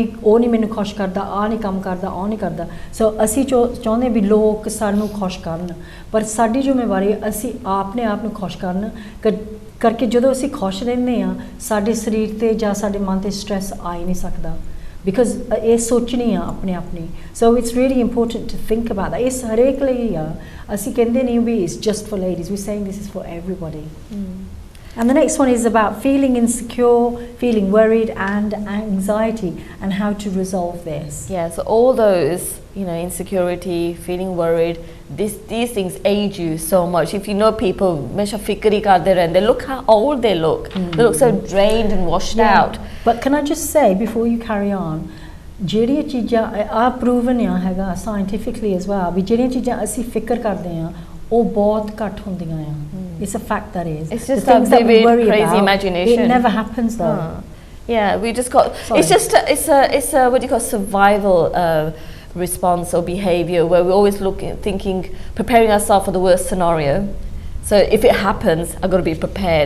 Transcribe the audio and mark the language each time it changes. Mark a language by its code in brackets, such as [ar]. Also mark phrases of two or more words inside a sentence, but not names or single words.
[pa] ਉਹ ਨਹੀਂ ਮੈਨੂੰ ਖੁਸ਼ ਕਰਦਾ ਆ ਨਹੀਂ ਕੰਮ ਕਰਦਾ ਉਹ ਨਹੀਂ ਕਰਦਾ ਸੋ ਅਸੀਂ ਚਾਹੁੰਦੇ ਵੀ ਲੋਕ ਸਾਨੂੰ ਖੁਸ਼ ਕਰਨ ਪਰ ਸਾਡੀ ਜ਼ਿੰਮੇਵਾਰੀ ਅਸੀਂ ਆਪਣੇ ਆਪ ਨੂੰ ਖੁਸ਼ ਕਰਨ ਕਰਕੇ ਜਦੋਂ ਅਸੀਂ ਖੁਸ਼ ਰਹਿੰਦੇ ਆ ਸਾਡੇ ਸਰੀਰ ਤੇ ਜਾਂ ਸਾਡੇ ਮਨ ਤੇ ਸਟ੍ਰੈਸ ਆ ਹੀ ਨਹੀਂ ਸਕਦਾ [en] because [pa] ਇਹ ਸੋਚਣੀ ਆ ਆਪਣੇ ਆਪਣੀ [en] so it's really important to think about that [pa] ਇਸ ਹਰੇਕ ਲਈ ਆ ਅਸੀਂ ਕਹਿੰਦੇ ਨਹੀਂ ਵੀ [en] it's just for ladies we're saying this is for everybody and the next one is about feeling insecure feeling worried and anxiety and how to resolve this so all those you know insecurity feeling worried these things age you so much if you know people [pa] ਮੇਸ਼ਾ ਫ਼ਿਕਰ ਹੀ ਕਰਤੇ ਰਹਿੰਦੇ [en] look how old they look they look so drained and washed out but can I just say before you carry on [pa] ਜਿਹੜੀਆਂ ਚੀਜ਼ਾਂ ਆ ਪ੍ਰੂਵਨ ਆ ਹੈਗਾ [en] scientifically as well [pa] ਵੀ ਜਿਹੜੀਆਂ ਚੀਜ਼ਾਂ ਅਸੀਂ ਫਿਕਰ ਕਰਦੇ ਆ ਉਹ ਬਹੁਤ ਘੱਟ ਹੁੰਦੀਆਂ ਆ [en] it's a fact that is it's just the things that we vivid, worry crazy about, imagination. it never happens though. Yeah, we just got Sorry. it's a what do you call survival response or behavior where we're always thinking, preparing ourselves for the worst scenario. So if it happens, I've got to be prepared.